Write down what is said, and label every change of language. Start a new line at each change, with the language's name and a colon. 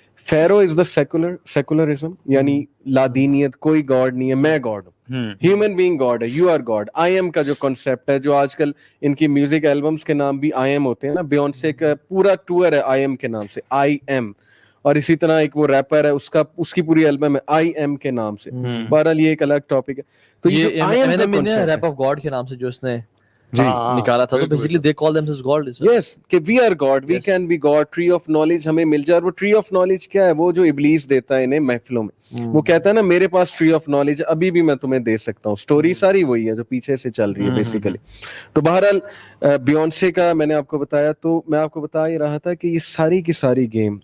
English: فیرو is the secularism,
Urdu: یعنی لادینیت, کوئی God نہیں ہے, میں گاڈ ہوں, ہیومن بینگ گاڈ ہے,
English: You are God.
Urdu: I am کا جو کانسیپٹ ہے, جو آج کل ان کی میوزک البمس کے نام بھی آئی ایم ہوتے ہیں نا, بیونسے کا پورا ٹور ہے آئی ایم کے نام سے, آئی ایم. اور اسی طرح ایک وہ ریپر ہے, اس کی پوری البم ہے آئی ایم کے نام سے. بہرحال یہ ایک الگ ٹاپک ہے. تو یہ ریپ آف گاڈ کے نام سے جو اس نے نکالا تھا, تو
English: Basically they call themselves God. Yes, کہ we are God, we can be God.
Urdu: Tree of knowledge ہمیں مل جائے. اور وہ ٹری آف نالج کیا ہے, وہ جو ابلیس دیتا ہے انہیں محفلوں میں, وہ کہتا ہے نا میرے پاس ٹری آف نالج ابھی بھی میں تمہیں دے سکتا ہوں. سٹوری ساری وہی ہے جو پیچھے سے چل رہی ہے بیسیکلی. تو بہرحال بیونسے کا میں نے آپ کو بتایا, تو میں آپ کو بتا ہی رہا تھا کہ یہ ساری کی ساری گیم.